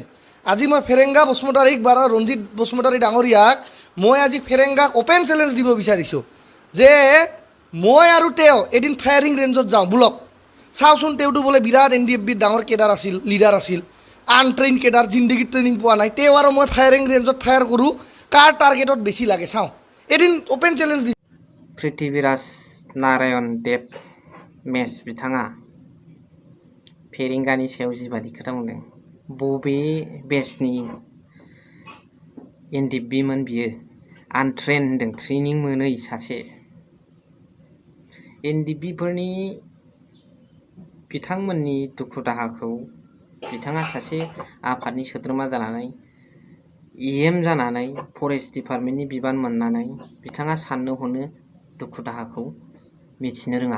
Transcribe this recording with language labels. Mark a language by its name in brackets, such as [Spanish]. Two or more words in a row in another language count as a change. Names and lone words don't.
[Assamese] আজি মই ফেৰেংগা বসুমতাৰীক বা ৰঞ্জিত বসুমতাৰী ডাঙৰীয়াক মই আজি ফেৰেংগাক [English] open challenge [Assamese] দিব বিচাৰিছোঁ যে মই আৰু তেওঁ এদিন [English] firing rangeত [Assamese] যাওঁ বোলক। চাওঁচোন তেওঁতো বোলে বিৰাট NDFBত ডাঙৰ কেডাৰ আছিল, লিডাৰ আছিল। [English] untrain cadre, [Assamese] জিন্দগীত ট্ৰেইনিং পোৱা নাই। তেওঁ আৰু মই [English] firing rangeত [Assamese] ফায়াৰ কৰোঁ, কাৰ টাৰ্গেটত বেছি লাগে চাওঁ। এদিন [English] open challenge [Assamese] দি [Bodo] पृथ्वीराज नारायण देब मेस बिथाङा फेरेंगानि सायाव जिबादि खोथा बुंदों, बबे बेचनि NDFBमोन बियो? आनट्रेन होनदों, ट्रेनिं मोनै सासे। NDFBफोरनि बिथांमोननि दुखु दाहाखौ बिथाङा सासे आफादनि सोद्रोमा जानानै, EM जानानै, [English] forest departmentनि [Bodo] बिबान मोननानै बिथाङा साननो हनो दुखु दाहाखौ मिथिनो रोङा।